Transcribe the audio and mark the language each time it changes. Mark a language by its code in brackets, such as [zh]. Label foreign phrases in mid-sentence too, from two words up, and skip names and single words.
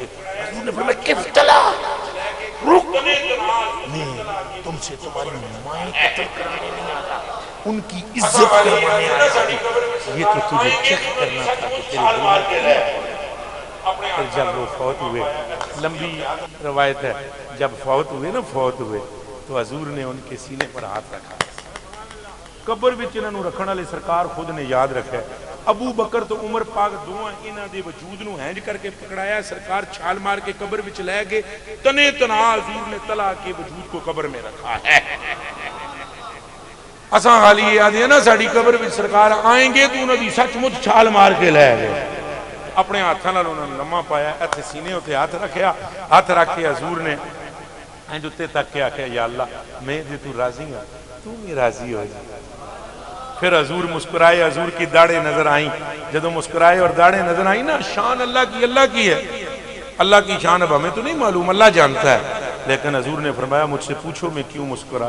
[ur] حضور نے فرمایا کف طلحہ رک، میں تم سے تمہاری مائیں قتل کرانے نہیں آتا، ان کی عزت کروانے آیا ہوں، یہ تو تجھے چیک کرنا تھا کہ تیرے دل میں۔ پھر جب وہ فوت ہوئے، لمبی روایت ہے، جب فوت ہوئے تو حضور نے ان کے سینے پر ہاتھ رکھا، [pa] قبر وچ انہاں نوں رکھن والے سرکار خود نے یاد رکھا۔ ابو بکر تو عمر پاک دوواں انہاں دے وجود نوں ہینج کر کے پکڑایا، سرکار چھال مار کے قبر وچ لے گئے، [ur] تنے تنہا حضور نے طلحہ کے وجود کو قبر میں رکھا ہے۔ [pa] اساں خالی یہ آدھے نا ساڈی قبر وچ سرکار آئیں گے تو انہاں دی سچ مچ چھال مار کے لے گئے، اپنے ہاتھاں نال انہاں نے لمحہ پایا، ایتھے سینے اُتے ہاتھ رکھیا، ہاتھ رکھ کے حضور نے اینج اُتے تک کے آکھیا یا اللہ میں جے تو راضی ہوں تو بھی راضی ہو جا۔ [ur] پھر حضور مسکرائے، حضور کی داڑھیں نظر آئیں، جدوں مسکرائے اور داڑھیں نظر آئیں نا، شان اللہ کی ہے، اللہ کی شان اب ہمیں تو نہیں معلوم، اللہ جانتا ہے، لیکن حضور نے فرمایا مجھ سے پوچھو میں کیوں مسکرائے۔